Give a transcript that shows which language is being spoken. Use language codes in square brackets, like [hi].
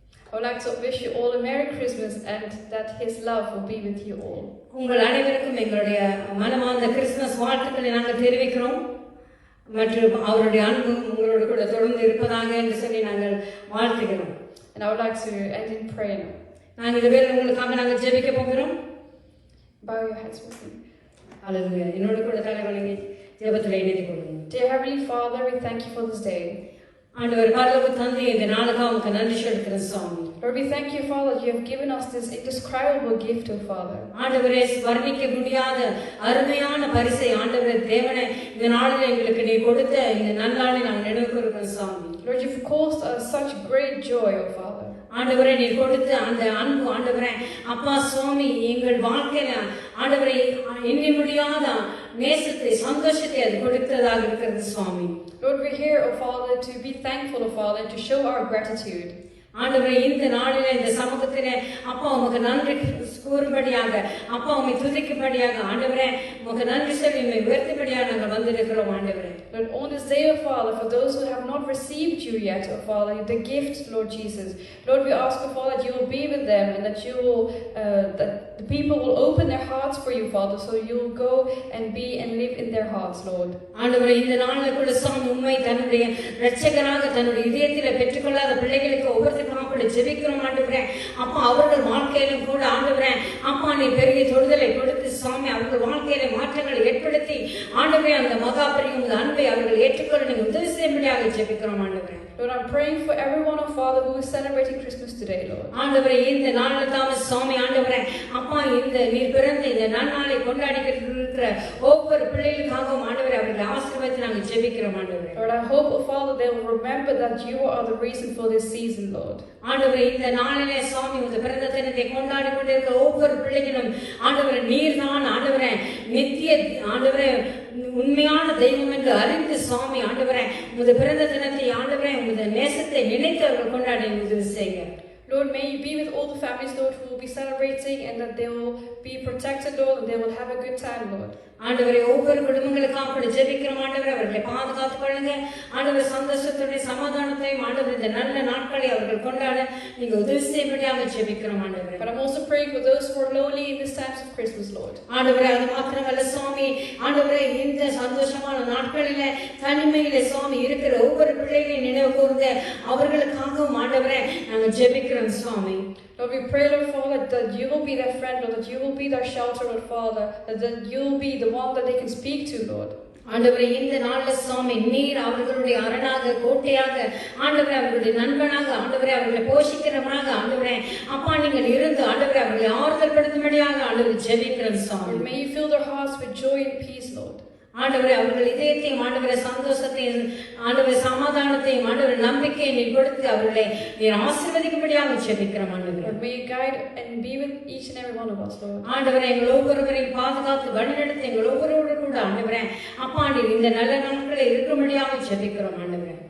[en] I would like to wish you all a Merry Christmas and that His love will be with you all. [ta] உங்கள் அனைவருக்கும் எங்களுடைய மனமார்ந்த Christmas வாழ்த்துக்களை நாங்கள் தெரிவிக்கிறோம். மற்றும் அவருடைய அன்பு உங்களோடு கூட தொடர்ந்து இருப்பதாக என்று சொல்லி நாங்கள் வாழ்த்துகிறோம். [en] And I would like to end in prayer now. [ta] நாங்கள் இந்த வேளை உங்களுக்காக நாங்கள் ஜெபிக்க போகிறோம். [en] Bow your heads with me. [ta] அல்லேலூயா. என்னோடு கூட தலை வணங்கி ஜெபத்தில் இணைத்துக் கொள்ளுங்கள். [en] Dear Heavenly Father, we thank you for this day. [ta] ஆண்டவர் பரலோக தந்தை, இந்த நாளுக்காக உமக்கு நன்றி செலுத்துகிறேன் சுவாமி. [en] Lord, we thank you, Father, that you have given us this indescribable gift, oh Father. [ta] ஆண்டவரே, வர்ணிக்க முடியாத அருமையான பரிசை ஆண்டவரே தேவனே இந்த நாளில் எங்களுக்கு நீ கொடுத்த இந்த நன்னாளை நாங்கள் நினைவு கூறுகிறோம் சுவாமி. [en] Lord, you've caused us such great joy, oh Father. [ta] ஆண்டவரே, நீ கொடுத்த அந்த அன்பு ஆண்டவரே அப்பா சுவாமி எங்கள் வாழ்க்கையில ஆண்டவரை எண்ணி முடியாத நேசத்தை சந்தோஷத்தை அது கொடுத்ததாக இருக்கிறது சுவாமி. [en] Lord, we're here, oh Father, to be thankful, oh Father, to show our gratitude. [ta] ஆண்டவரே, இந்த நாளிலே இந்த சமூகத்திலே அப்பா உமக்கு நன்றி கூறும்படியாக, அப்பா உம்மை துதிக்கும்படியாக ஆண்டவரே உமக்கு நன்றி சொல்லி உம்மை உயர்த்தும்படியாக நாங்கள் வந்திருக்கிறோம் ஆண்டவரே. [en] Lord, on this day, oh Father, for those who have not received you yet, oh Father, the gift, Lord Jesus, Lord, we ask, oh Father, that you will be with them and that you will, that the people will open their hearts for you, Father, so you will go and be and live in their hearts, Lord. [ta] ஆண்டவரே, இந்த நாளுக்குள்ள சாமி உம்மை தன்னுடைய இரட்சகராக தன்னுடைய இதயத்திலே பெற்றுக்கொள்ளாத பிள்ளைகளுக்கு ஒவ்வொருத்தருக்கும் ஜெபிக்கிறோம் ஆண்டவரே. அப்பா அவர்கள் வாழ்க்கையிலும் கூட ஆண்டவரே அப்பா நீ பெரிய தொடுதலை கொடுத்து சாமி அவர்கள் வாழ்க்கையில மாற்றங்களை ஏற்படுத்தி ஆண்டவரே அந்த மகா பெரிய அன்பை அவர்கள் ஏற்றுக்கொள்ள நீங்க உதவி செய்யும்படியாக ஜெபிக்கிறோம் ஆண்டவரே. [en] Lord, I'm praying for everyone, oh Father, who is celebrating Christmas today, Lord. [ta] ஆண்டவரே, இந்த நாளில் தாம சுவாமி ஆண்டவரே அப்பா இந்த நீர் பிறந்த இந்த நன்னாளை கொண்டாடிக்கிட்டு இருக்கிற ஒவ்வொரு பிள்ளைகளுக்காகவும் ஆண்டவரே அவர்களை ஆசீர்வதித்து நாங்கள் ஜெபிக்கிறோம் ஆண்டவரே. [en] Lord, I hope, oh Father, they will remember that you are the reason for this season, Lord. [ta] ஆண்டவரே, இந்த நாளிலே சுவாமி உங்க பிறந்த தினத்தை கொண்டாடி கொண்டிருக்கிற ஒவ்வொரு பிள்ளைகளும் ஆண்டவரே நீர் தான் ஆண்டவரே நித்திய ஆண்டவரே உண்மையான தெய்வம் என்று அறிந்து சுவாமி ஆண்டவரே உங்க பிறந்த தினத்தை ஆண்டவரே உங்க நேசத்தை நினைத்து அவர்கள் கொண்டாடி உதவி செய்யுங்க. [en] Lord, may you be with all the families, Lord, who will will be celebrating and that they will be protected, Lord, and they will have a good time, Lord. [ta] ஆண்டவரே ஒவ்வொரு குடும்பங்களுக்காக ஜெபிக்கிறோம் ஆண்டவரே, அவர்களை பாதுகாத்துக் கொள்ளுங்க ஆண்டவரே. சந்தோஷத்துடைய சமாதானத்தையும் ஆண்டவரே இந்த நல்ல நாட்களை அவர்கள் கொண்டாட நீங்க உதவி செய்யும்படியாக ஜெபிக்கிறோம் ஆண்டவரே. [en] But I'm also praying for those who are lonely in these times of Christmas, Lord. [ta] ஆண்டவரே அது மாத்திரமல்ல சுவாமி, ஆண்டவரே இந்த சந்தோஷமான நாட்களில தனிமையில சுவாமி இருக்கிற ஒவ்வொரு பிள்ளைகளையும் நினைவு கூர்ந்த அவர்களுக்காகவும் ஆண்டவரே நாங்கள் ஜெபிக்கிறோம் சுவாமி. [en] Lord, we pray, Lord Father, that you will be their friend, Lord, that you will be their shelter, Lord Father, that you will be the one that they can speak to, Lord. [ta] ஆண்டவரே இந்த நாள்ல சுவாமி நீர் அவர்களுடைய அரணாக கோட்டையாக ஆண்டவரே அவர்களுடைய நண்பனாக ஆண்டவரே அவர்களை போஷிக்கிறவனாக ஆண்டவரே அப்பா நீங்கள் இருந்து ஆண்டவரே அவர்களை ஆறுதல் படுத்தும்படியாக ஆண்டவரை ஜெபிக்கிறோம் சுவாமி. [en] Lord, may you fill their hearts with joy and peace, Lord. [ta] ஆண்டவரே அவர்கள் இதயத்தையும் ஆண்டவரே சந்தோஷத்தையும் ஆண்டவரே சமாதானத்தையும் ஆண்டவரே நம்பிக்கையை நீர் கொடுத்து அவர்களை நீர் ஆசீர்வதிக்கும்படியாக ஜெபிக்கிறோம் ஆண்டவரே. [en] Lord, may you guide and be with each and every one of us, Lord. [ta] ஆண்டவரே எங்கள் ஒவ்வொருவரையும் பாதுகாத்து வழிநடத்தி எங்கள் ஒவ்வொருவரோடு கூட ஆண்டவரே அப்பா நீர் இந்த நல்ல நாட்களை இருக்கும்படியாக ஜெபிக்கிறோம் ஆண்டவரே.